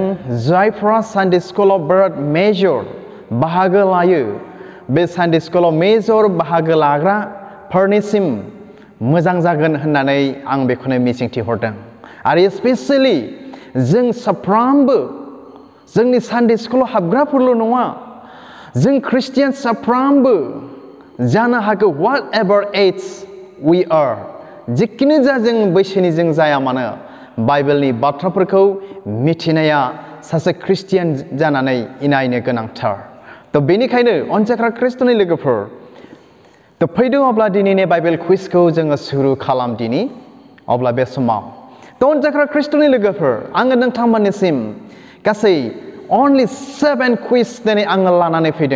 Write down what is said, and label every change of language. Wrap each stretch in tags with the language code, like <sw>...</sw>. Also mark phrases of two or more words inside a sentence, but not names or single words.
<brx>जायफ्रा सानडे स्कुलाव बिराद मेजर बाहागो लायो बे सानडे स्कुलाव मेजर बाहागो लाग्राफोरनिसिम मोजां जागोन होननानै आं बेखौनो मिजिंथिहरदों आरो स्पेसियेलि जों साफ्रोमबो जोंनि सानडे स्कुलाव हाबग्राफोरल' नङा जों ख्रिस्टियान साफ्रोमबो जानो हागौ</brx> <en>what ever as we are</en> <brx>जिखुनु जा जों बैसोनि जों जाया मानो बाइबेलनि बाथ्राफोरखौ मिथिनाया सासे ख्रिस्टियान जानानै इनायनो गोनांथार। बेनिखायनो अनजाग्रा ख्रिस्ट'नि लोगोफोर फैदों अब्ला दिनैनि बाइबेल क्विजखौ जोङो सुरु खालामदिनि अब्ला बे समाव अनजाग्रा ख्रिस्ट'नि लोगोफोर आङो नोंथांमोननिसिम गासै only 7 क्विज दिनै आङो लानानै फैदों।</brx>